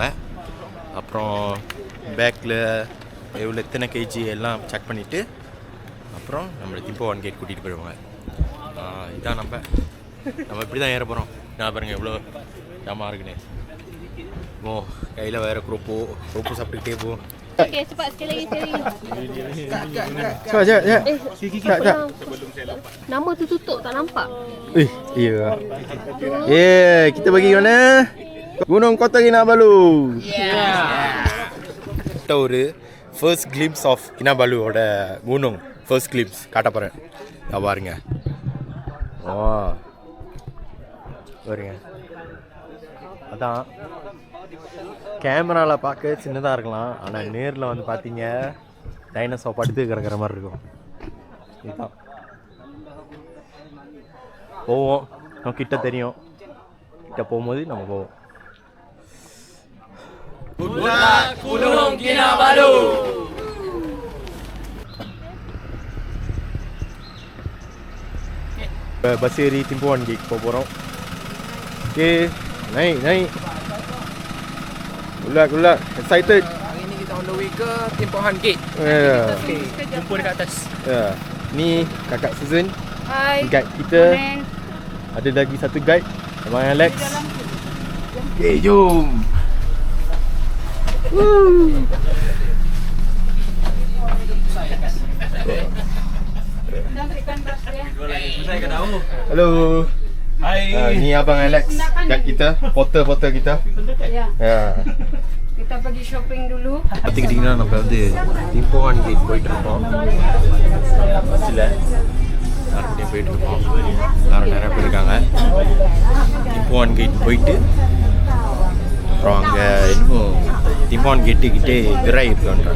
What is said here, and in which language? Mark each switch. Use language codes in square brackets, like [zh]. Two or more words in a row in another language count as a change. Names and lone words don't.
[ta] அப்புறம் பேக்கில் எவ்வளோ எத்தனை கேஜி எல்லாம் செக் பண்ணிவிட்டு அப்புறம் நம்மளை திம்போன் கேட் கூட்டிகிட்டு போயிடுவாங்க. இதான் நம்ம இப்படி தான் ஏற போகிறோம். நான் பாருங்கள் எவ்வளோ ஜாமான் இருக்குன்னு. கையில் வேறு ரோப்பு சாப்பிட்டுக்கிட்டே போ. [ms] Okey, cepat sekali lagi. Sekejap. Nama tu tutup tak nampak. Iya. Kita pergi mana? [ta] Gunung Kota Kinabalu. Kita ஒரு [en] first glimpse of Kinabalu [ta] ஓட குனோங் [en] first glimpse [ta] காட்ட போகிறேன். பாருங்க. பாருங்க. அதான் கேமராவில் பார்க்க சின்னதாக இருக்கலாம், ஆனால் நேரில் வந்து பார்த்தீங்க டைனோசர் படுத்து கிடக்கிற மாதிரி இருக்கும். இதுதான் போவோம். நம்ம கிட்ட தெரியும், கிட்ட போகும்போது நம்ம போவோம். Gunung Kinabalu. பஸ் ஏறி திம்போன் கேட் போக போகிறோம். ஓகே, [ms] naik. Gula, excited. Hari ni kita [en] on the way [ms] ke Timpohan Gate. Okay. Jumpa dekat atas. Ni kakak Susan. Hai. Guide kita. Ada lagi satu guide, Abang Alex. Okay, jom. Hello. Hai. Ni Abang Alex, guide kita, porter kita. Ya. Kita pergi shopping dulu. [ta] பார்த்துக்கிட்டிங்கன்னா நம்ம வந்து திம்போன் கேட் போயிட்டுருக்கோம். பஸ்ஸில் எல்லாருக்கிட்டையும் போயிட்டுருக்கோம். எல்லோரும் நிறைய பேர் இருக்காங்க. திம்போன் கேட் போயிட்டு அப்புறம் அங்கே இன்னும் திம்போன் கேட்டுக்கிட்டே விராய் இருக்குன்றாங்க.